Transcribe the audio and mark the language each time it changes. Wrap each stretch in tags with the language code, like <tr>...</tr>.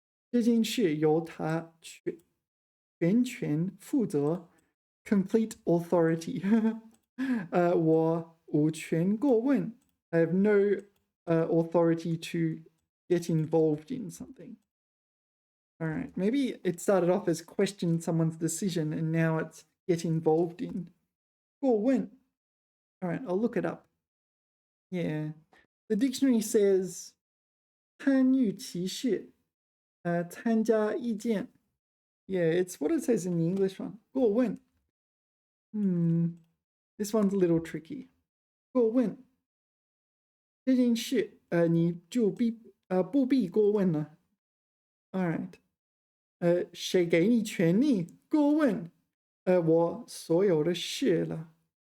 <zh>这件事由他全权负责</zh> <en>complete authority.</en> <zh>我无权过问</zh> <en>I have no authority to get involved in something. All right, maybe it started off as question someone's decision and now it's get involved in. 过问.All right, I'll look it up. Yeah, the dictionary says</en> <zh>参与其事, 参加意见.</zh> <en>Yeah, it's what it says in the English one.</en> <zh>过问.</zh> <en>This one's a little tricky.</en> <zh>过问. 这件事你就不必过问了.</zh> <en>All right.</en> <zh>谁给你权利过问我所有的事了?</zh>